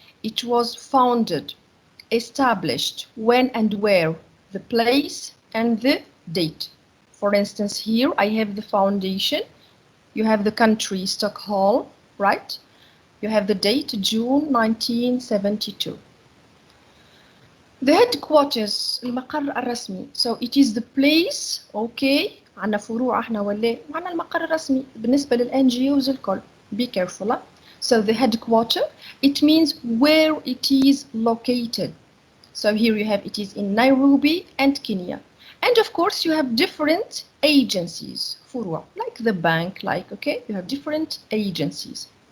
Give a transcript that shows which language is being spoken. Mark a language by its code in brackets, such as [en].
[en] It was founded, established, when and where, the place and the date. For instance, here I have the foundation. You have the country, Stockholm, right? You have the date, June 1972. The headquarters, [ar] المقر الرسمي. [en] So it is the place, okay. [ar] عندنا فروع احنا ولا وعندنا المقر الرسمي بالنسبة للNGOs الكل. [en] Be careful. So the headquarter, it means where it is located. So here you have it is in Nairobi and Kenya. And of course you have different agencies, فروع, like the bank, like, okay, you have different agencies.